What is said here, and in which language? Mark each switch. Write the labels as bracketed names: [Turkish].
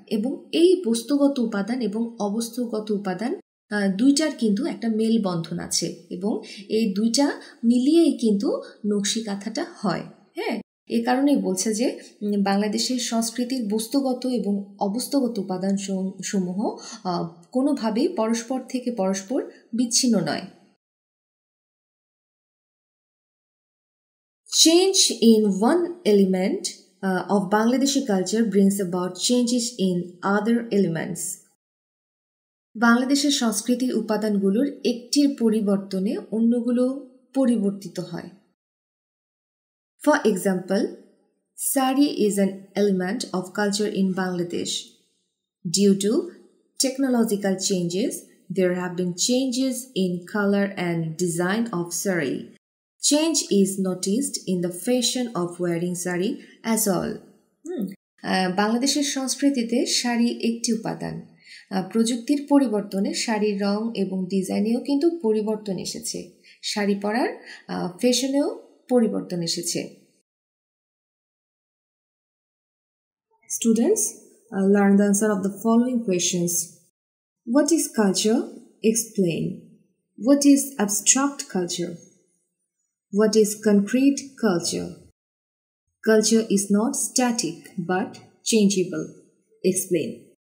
[Bangla] এবং এই বস্তুগত উপাদান এবং অবস্তুগত উপাদান দুইটার কিন্তু একটা মেলবন্ধন আছে, এবং এই দুইটা মিলিয়েই কিন্তু নকশিকাঁথাটা হয়। হ্যাঁ, এ কারণেই বলছে যে বাংলাদেশের সংস্কৃতির বস্তুগত এবং অবস্তুগত উপাদান সমূহ কোনোভাবেই পরস্পর থেকে পরস্পর বিচ্ছিন্ন নয়। [English] Change in one element of Bangladeshi culture brings about changes in other elements. [Bangla] বাংলাদেশের সংস্কৃতির উপাদানগুলোর একটির পরিবর্তনে অন্যগুলো পরিবর্তিত হয়। [English] For example, sari is an element of culture in Bangladesh. Due to technological changes, there have been changes in color and design of sari. Change is noticed in the fashion of wearing sari as all. [Bangla] বাংলাদেশের সংস্কৃতিতে শাড়ি একটি উপাদান। প্রযুক্তির পরিবর্তনে শাড়ির রং এবং ডিজাইনেও কিন্তু পরিবর্তন এসেছে, শাড়ি পরার ফ্যাশনেও পরিবর্তন এসেছে। [English] Students, learn the answer of the following questions. What is culture? Explain. What is abstract culture? What is concrete culture? Culture is not static but changeable. Explain.